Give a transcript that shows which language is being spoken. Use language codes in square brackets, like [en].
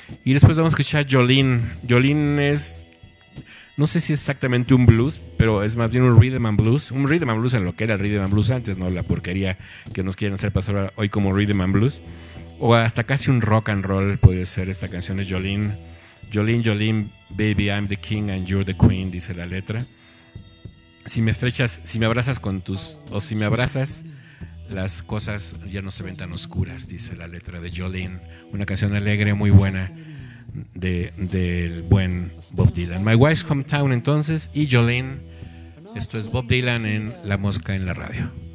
[es] Y después vamos a escuchar Jolene. Es, no sé si es exactamente un blues, pero es más bien un rhythm and blues en lo que era el rhythm and blues antes, ¿no? La porquería que nos quieren hacer pasar hoy como rhythm and blues. O hasta casi un rock and roll puede ser esta canción, es Jolene. [en] Jolene, Jolene, baby, I'm the king and you're the queen, [es] dice la letra. Si me estrechas, si me abrazas con tus, o si me abrazas, las cosas ya no se ven tan oscuras, dice la letra de Jolene. Una canción alegre, muy buena. Del buen Bob Dylan. My Wife's Hometown, entonces, y Jolene. Esto es Bob Dylan en La Mosca en la Radio.